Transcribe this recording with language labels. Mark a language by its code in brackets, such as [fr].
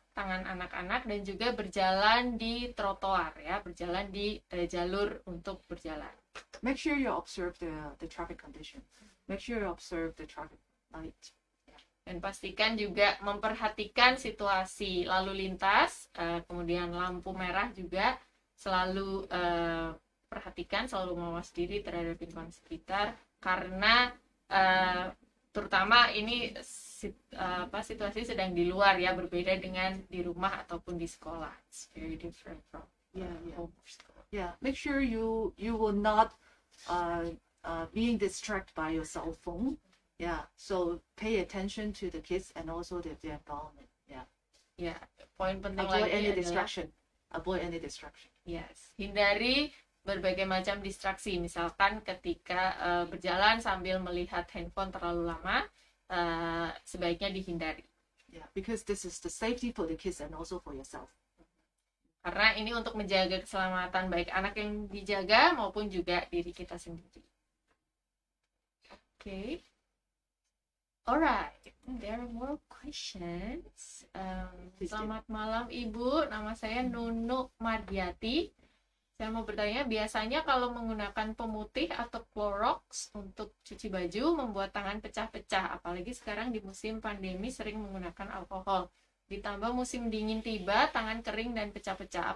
[id] tangan anak-anak, dan juga berjalan di trotoar ya, berjalan di jalur untuk berjalan. [en] Make sure you observe the traffic condition. Make sure you observe the traffic light. [id] Dan pastikan juga memperhatikan situasi lalu lintas, kemudian lampu merah juga selalu perhatikan, selalu mawas diri terhadap lingkungan sekitar, karena terutama ini situasi sedang di luar ya, berbeda dengan di rumah ataupun di sekolah. [en] It's very different from home or school. Yeah, make sure you will not being distracted by your cell phone. Yeah, so pay attention to the kids and also the environment. Yeah. [id] Ya, poin penting [en] Avoid [id] lagi [en] any [id] adalah [en] distraction. Avoid any distraction. [id] yes, hindari berbagai macam distraksi. Misalkan ketika berjalan sambil melihat handphone terlalu lama, sebaiknya dihindari. [en] Yeah, because this is the safety for the kids and also for yourself. [id] Karena ini untuk menjaga keselamatan baik anak yang dijaga maupun juga diri kita sendiri. [en] Okay. Alright, there are more questions. [id] Selamat malam Ibu, nama saya Nunu Mardiati. Saya mau bertanya, biasanya kalau menggunakan pemutih atau Clorox untuk cuci baju membuat tangan pecah-pecah, apalagi sekarang di musim pandemi sering menggunakan alkohol. Ditambah musim dingin tiba, tangan kering dan pecah-pecah.